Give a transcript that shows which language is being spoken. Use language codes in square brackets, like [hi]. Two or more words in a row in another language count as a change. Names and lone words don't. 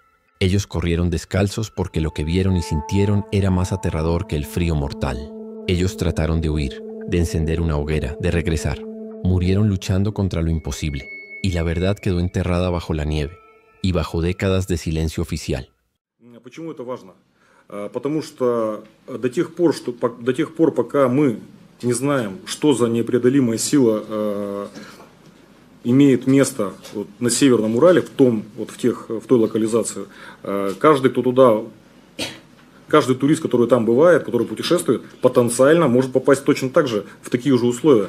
[es] Ellos corrieron descalzos porque lo que vieron y sintieron era más aterrador que el frío mortal. Ellos trataron de huir, de encender una hoguera, de regresar. Murieron luchando contra lo imposible, y la verdad quedó enterrada bajo la nieve y bajo décadas de silencio oficial. [ru] Почему это важно? Потому что до тех пор, пока мы не знаем, что за непреодолимая сила имеет место вот на Северном Урале, в той локализации, каждый турист, который там бывает, который путешествует, потенциально может попасть точно так же в такие же условия.